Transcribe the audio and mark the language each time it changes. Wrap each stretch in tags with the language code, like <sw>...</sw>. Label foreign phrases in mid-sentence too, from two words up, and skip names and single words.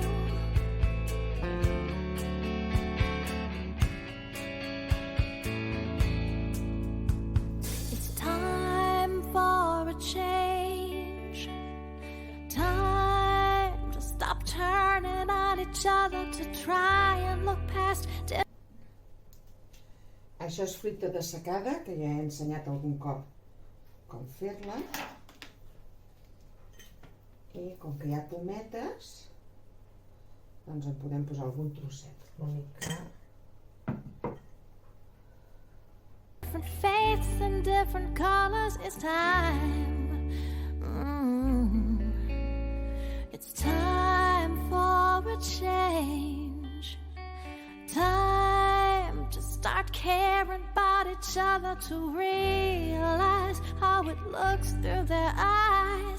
<en>It's time for a change. Time to stop turning on each other to try and look past.</en> <ca>Això és fruita dessecada, que ja he ensenyat algun cop com fer-la. I com que hi ha pometes, doncs en podem posar algun trosset. L'únic que</ca> <en>Different faiths and different colors. It's time. It's time for a change. Time to start caring about each other to realize how it looks through their eyes.</en>